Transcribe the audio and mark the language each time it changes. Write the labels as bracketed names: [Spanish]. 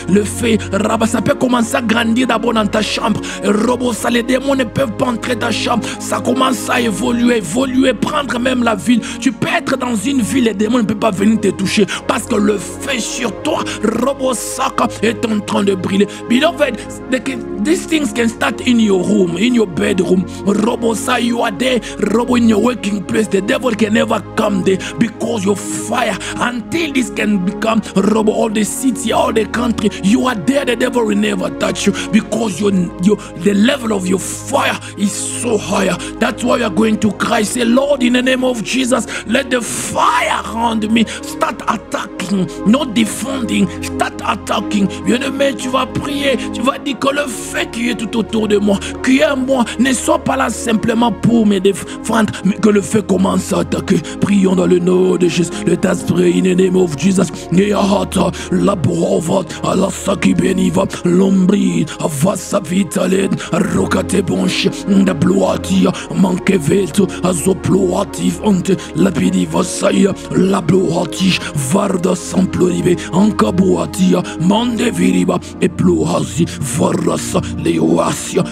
[French] Le feu, ça peut commencer à grandir d'abord dans ta chambre. Ça, les démons ne peuvent pas entrer dans ta chambre. Ça commence à évoluer, prendre même la ville. Tu peux être dans une ville, les démons ne peuvent pas venir te toucher parce que le feu sur toi, Robosaka, est en train de briller. [English] Beloved, these things can start in your room, in your bedroom. Robosa, you are there. Robo, in your working place, the devil can never come there because your fire. Until this can become Robo, all the city, all the country, you are there. The devil will never touch you because the level of your fire is so higher. That's why you are going to cry. Say, Lord, in the name of Jesus, let the fire around me start attacking, not defending, start attacking. [French] Bien-aimé, tu vas prier, tu vas dire que le feu qui est tout autour de moi, qui est en moi, ne soit pas là simplement pour me défendre, mais que le feu commence à attaquer. Prions dans le nom de Jésus. [English] Let us pray in the name of Jesus. Neahata, la brova, la saki beniva, l'ombri, avassa vitaled, rokate bonche, da bloatia, manque veto, azoploatif, Sante, Lapidi Vasaya, Lablohatish, Varda Samploribe, Ankabuatia, Mande Viriba, Eplohazi, Varasa, Leoasia.